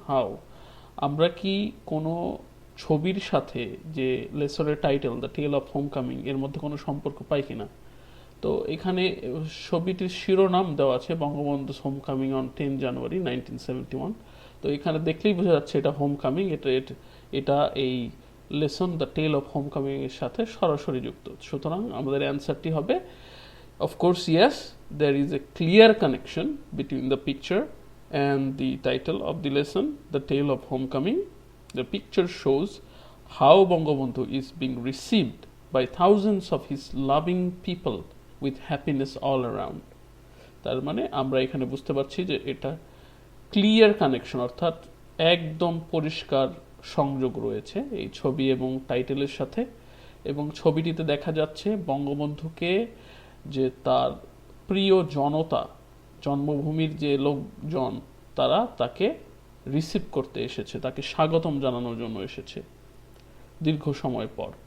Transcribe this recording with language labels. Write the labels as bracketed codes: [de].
[bn] How, আমরা কি কোনো ছবির সাথে যে লেসনের title the tell of homecoming এর মধ্যে কোনো সম্পর্ক পাই কিনা। তো এখানে ছবিটির শিরোনাম দেওয়া আছে বঙ্গবন্ধু হোমকামিং অন 10 জানুয়ারি 1971। তো এখানে দেখলেই বোঝা যাচ্ছে এটা হোমকামিং, এটা এই lesson the tell of homecoming এর সাথে সরাসরি যুক্ত। সুতরাং আমাদের অ্যান্সারটি হবে of course yes, [en] there is a clear connection between the picture and the title of the lesson, the tale of homecoming. The picture shows how Bangabandhu is being received by thousands of his loving people with happiness all around. [bn] তার মানে আমরা এখানে বুঝতে পারছি যে এটা clear connection, অর্থাৎ একদম পরিষ্কার সংযোগ রয়েছে এই ছবি এবং টাইটেলের সাথে। এবং ছবিটিতে দেখা যাচ্ছে বঙ্গবন্ধুকে যে তার প্রিয় জনতা, জন্মভূমির যে লোকজন, তারা তাকে রিসিভ করতে এসেছে, তাকে স্বাগতম জানানোর জন্য এসেছে দীর্ঘ সময় পর।